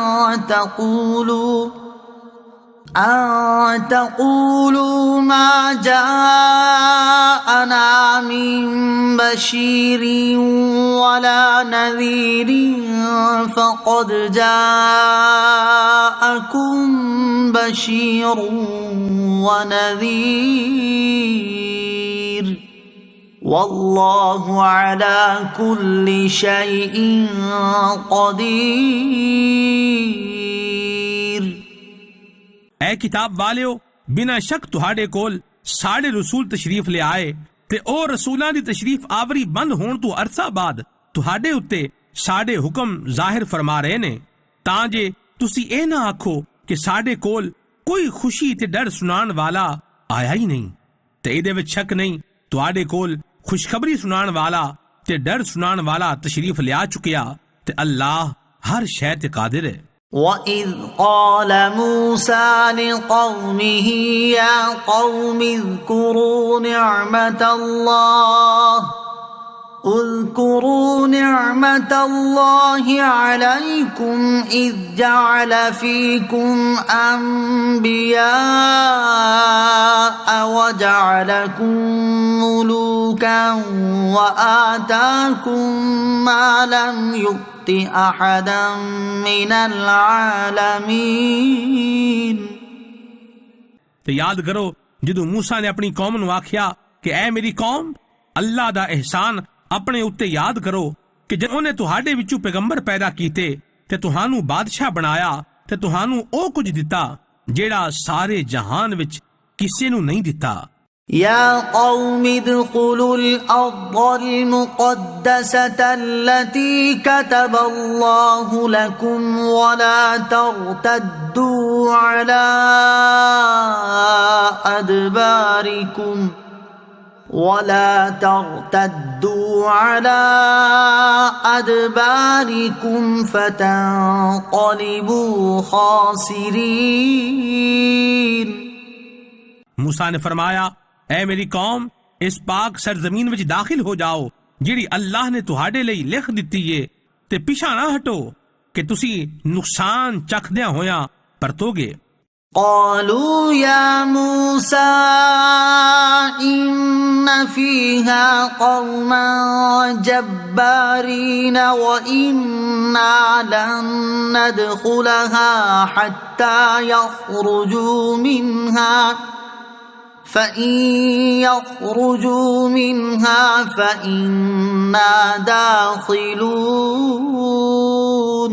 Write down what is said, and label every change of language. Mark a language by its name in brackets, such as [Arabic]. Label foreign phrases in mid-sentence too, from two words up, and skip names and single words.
[Arabic] تقولوا ما جاءنا من بشير ولا نذير فقد جاءكم بشير ونذير والله على كل شيء قدير। [Punjabi] ਐ ਕਿਤਾਬ ਵਾਲਿਓ, ਬਿਨਾਂ ਸ਼ੱਕ ਤੁਹਾਡੇ ਕੋਲ ਸਾਡੇ ਰਸੂਲ ਤਸ਼ਰੀਫ ਲਿਆਏ ਤੇ ਉਹ ਰਸੂਲਾਂ ਦੀ ਤਸ਼ਰੀਫ ਆਵਰੀ ਬੰਦ ਹੋਣ ਤੋਂ ਅਰਸਾ ਬਾਅਦ ਤੁਹਾਡੇ ਉੱਤੇ ਸਾਡੇ ਹੁਕਮ ਜ਼ਾਹਿਰ ਫਰਮਾ ਰਹੇ ਨੇ, ਤਾਂ ਜੇ ਤੁਸੀਂ ਇਹ ਨਾ ਆਖੋ ਕਿ ਸਾਡੇ ਕੋਲ ਕੋਈ ਖੁਸ਼ੀ ਤੇ ਡਰ ਸੁਣਾਉਣ ਵਾਲਾ ਆਇਆ ਹੀ ਨਹੀਂ। ਤੇ ਇਹਦੇ ਵਿੱਚ ਸ਼ੱਕ ਨਹੀਂ, ਤੁਹਾਡੇ ਕੋਲ ਖੁਸ਼ਖਬਰੀ ਸੁਣਾਉਣ ਵਾਲਾ ਤੇ ਡਰ ਸੁਣਾਉਣ ਵਾਲਾ ਤਸ਼ਰੀਫ ਲਿਆ ਚੁੱਕਿਆ ਤੇ ਅੱਲਾਹ ਹਰ ਸ਼ੈ ਤੇ ਕਾਦਰ ਹੈ। [Arabic] وَإِذْ قَالَ مُوسَى لِقَوْمِهِ يَا قَوْمِ اذْكُرُوا نِعْمَةَ اللَّهِ عَلَيْكُمْ إِذْ جَعَلَ فِيكُمْ أَنْبِيَاءَ وَجَعَلَكُمْ مُلُوكًا وَآتَاكُمْ مَا لَمْ يُؤْتِ أَحَدًا مِنَ الْعَالَمِينَ۔ [Punjabi] ਤੇ ਯਾਦ ਕਰੋ ਜਦੋਂ ਮੂਸਾ ਨੇ ਆਪਣੀ ਕੌਮ ਨੂੰ ਆਖਿਆ ਕਿ ਐ ਮੇਰੀ ਕੌਮ, ਅੱਲਾਹ ਦਾ ਅਹਿਸਾਨ ਆਪਣੇ ਉੱਤੇ ਯਾਦ ਕਰੋ ਕਿ ਜਦ ਉਹਨੇ ਤੁਹਾਡੇ ਵਿੱਚੋਂ ਪੈਗੰਬਰ ਪੈਦਾ ਕੀਤੇ ਤੇ ਤੁਹਾਨੂੰ ਬਾਦਸ਼ਾਹ ਬਣਾਇਆ ਤੇ ਤੁਹਾਨੂੰ ਉਹ ਕੁਝ ਦਿੱਤਾ ਜਿਹੜਾ ਸਾਰੇ ਜਹਾਨ ਵਿੱਚ ਕਿਸੇ ਨੂੰ ਨਹੀਂ ਦਿੱਤਾ। [Arabic] يا قوم ادخلوا الأرض المقدسة التي كتب الله لكم ولا ترتدوا على أدباركم فتنقلبوا خاسرين۔ [Punjabi] ਮੂਸਾ ਨੇ ਫ਼ਰਮਾਇਆ, ਐ ਮੇਰੀ ਕੌਮ, ਇਸ ਪਾਕ ਸਰਜ਼ਮੀਨ ਵਿੱਚ ਦਾਖ਼ਲ ਹੋ ਜਾਓ ਜਿਹੜੀ ਅੱਲਾਹ ਨੇ ਤੁਹਾਡੇ ਲਈ ਲਿਖ ਦਿੱਤੀ ਹੈ ਤੇ ਪਿੱਛਾ ਨਾ ਹਟੋ ਕਿ ਤੁਸੀਂ ਨੁਕਸਾਨ ਚੱਖਦਿਆਂ ਹੋਇਆ ਪਰਤੋਗੇ। قالوا يا موسى إن فيها قوما جبارين وإنا لن ندخلها حتى يخرجوا منها فإن يخرجوا منها فإنا داخلون۔